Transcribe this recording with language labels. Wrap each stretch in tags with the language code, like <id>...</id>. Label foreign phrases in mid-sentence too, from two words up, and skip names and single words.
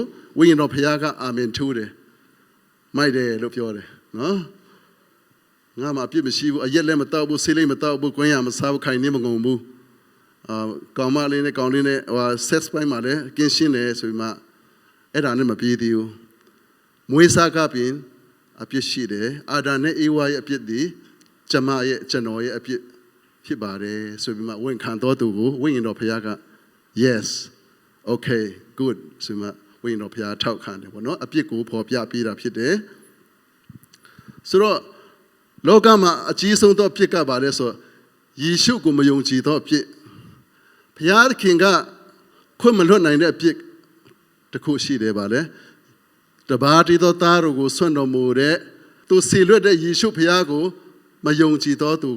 <my>ဝိညာဉ်တော်ဖခင်ကအာမင်ထူးတယ်မိုက်တယ်လို့ပြောတယ်နော်ငါမှအပြစ်မရှိဘူးအရက်လည်းမတောက်ဘူးဆေးလည်းမတောက်ဘူးကွင်းရမစားဘူးခိုင်နေမငုံဘူးကောင်မလေးနဲ့ကောင်လေးနဲ့ဟို sex ပိုင်းမှာလည်းကင်းရှင်းတယ်ဆိုပြီးမှအဲ့ဒါနဲ့မပြေးသေးဘူးမွေးစားကပြင်အပြစ်ရှိတယ်အာဒါနဲ့အေဝါရဲ့အပြစ်ဒီကျွန်တော်ရဲ့အပြစ်ဖြစ်ပါတယ်ဆိုပြီးမှဝန်ခံတော်သူကိုဝိညာဉ်တော်ဖခင်က yes</my> <en>okay good</en> <my>ဆိုမှဝိညာဉ်တော်ဖခင်ထောက်ခံတယ်ပေါ့နော်အပြစ်ကိုဖော်ပြပေးတာဖြစ်တယ်ဆိုတော့လောကမှာအကြီးဆုံးသောအပြစ်ကပါလဲဆိုယေရှုကိုမယုံကြည်သောအပြစ်ဘုရားသခင်ကခွင့်မလွတ်နိုင်တဲ့အပြစ်တစ်ခုရှိတယ်ပါလေတပါးတည်းသောသားတို့ကိုဆွန့်တော်မူတဲ့သူစီလွတ်တဲ့ယေရှုဘုရားကိုမယုံကြည်သောသူ</my>